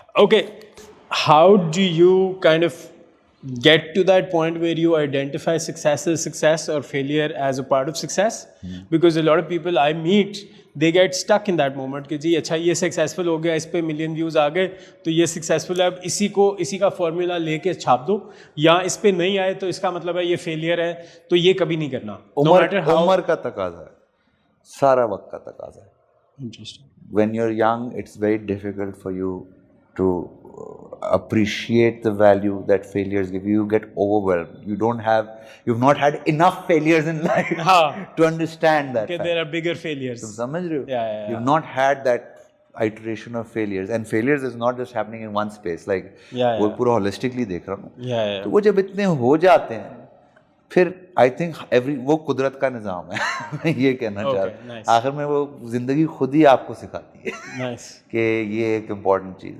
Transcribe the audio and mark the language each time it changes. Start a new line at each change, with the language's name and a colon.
English: Okay, how do you kind of get to that point where you identify success as success or failure as a part of success? Because a lot of people I meet, they get stuck in that moment
Hindi: कि जी अच्छा ये successful हो गया, इस पे million views आ गए तो ये सक्सेसफुल है, अब इसी का फॉर्मूला लेके छाप दो, या इस पे नहीं आए तो इसका मतलब है ये फेलियर है, तो ये कभी नहीं करना. उम्र का तकाजा है, सारा वक्त का तकाजा है.
English: Interesting. When you're young, it's very difficult for you to appreciate the value that failures give you. You get overwhelmed. You've not had enough failures in life to understand that. Okay, there are bigger failures.
Hindi: तुम समझ रहे हो?
English: Yeah. You've not had that iteration of failures, and failures is not just happening in one space.
Hindi: Like वो पूरा holistically देख रहा हूँ. तो वो जब इतने हो जाते हैं, फिर
English: I think
Hindi: वो कुदरत का निज़ाम है. मैं ये कहना चाह रहा हूँ. आखिर में वो जिंदगी खुद ही आपको सिखाती है कि ये एक इम्पोर्टेंट चीज़ है.